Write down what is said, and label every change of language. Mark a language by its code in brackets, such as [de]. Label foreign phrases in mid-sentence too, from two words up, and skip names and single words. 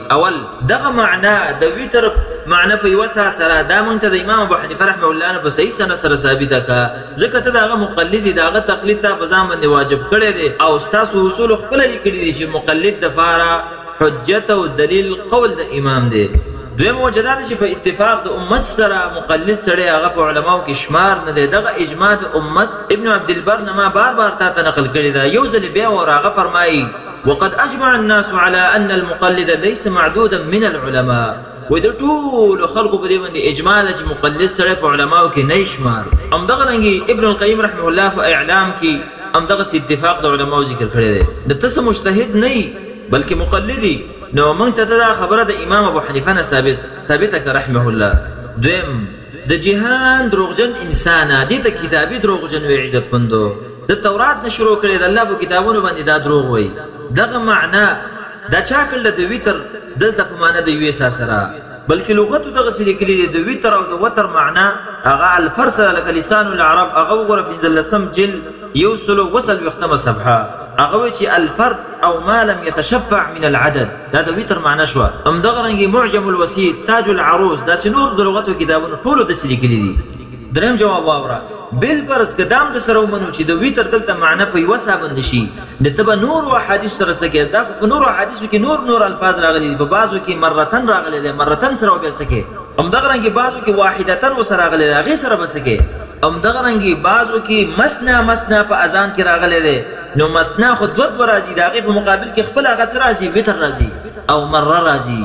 [ps] اول دغه معنا د ویتر معنا په یوه سا سره دا مونږ ته د امام ابو حنیفه [ar] رحمه الله [ps] نه په صحیح سند سره ثابته کړه ځکه ته د هغه مقلد یې د هغه تقلید ته په ځان باندې واجب کړی دی او ستاسو اصول خپله لیکلي دي چې مقلد دپاره حجت او دلیل قول د امام دی. دویمه وجه دا ده چې په اتفاق د امت سره مقلد سړی هغه په علماو کې شمار نه دی. دغه اجماع د امت ابن عبدالبر نه ما بار تا ته نقل کړې ده یو ځلې بیا ور هغه فرمایي [ar] وقد اجمع الناس على ان المقلد ليس معدودا من العلماء [ps] و د ټولو خلقو په دې باندې اجماع ده چې مقلد سړی په علماو کې نه شمار. همدغه رنګې ابن القیم [ar] رحمه الله [ps] په اعلام کې همدغسې اتفاق د علماو ذکر کړی دی. د ته څه مجتهد نه یي بلکې مقلدي نو موږ ته دا خبره د امام ابو حنیفه نه ثابته که [ar] رحمه الله. [ps] دویم د جهان دروغجن انسانه دې ته کتابي دروغجن وی عزتمندو د تورات نه شروع کړی د الله په کتابونو باندې دا دروغ وایي. دغه معنا دا چا کړله د ویتر دلته په معنا د یوې سا سره بلکې لغتو دغسې لیکلي دي د ویتر او د وتر معنا هغه الفر سره لکه لسان العرب هغه وګوره پنځلسم جلد 143 صفحه هغه وایي چې [ar] الفرد او ما لم يتشفع من العدد [ps] دا د ویتر معنا شوه. همدغه رنګې معجم الوسیط تاج العروس داسې نور د لغتو کتابونو ټولو داسې لیکلي دي. دریم جواب واوره بالفرض که دام د سره ومنو چې د ویتر دلته معنا په یوه سا باندې شي نو ته به نورو احادیثو سره څه کوې دا په نورو احادیثو کې نور الفاظ راغلي دي په بعضو کې مرتن راغلی دی مرتن سره به څه کوې همدغه رنګې بعضو کې واحدتن ورسره راغلی دی هغې سره به څه کوې همدغه رنګې بعضو کې مسنا په اذان کې راغلی دی نو مسنا خو دوه راځي د هغې په مقابل کې خپل هغه څه راځي ویتر راځي او مره راځي.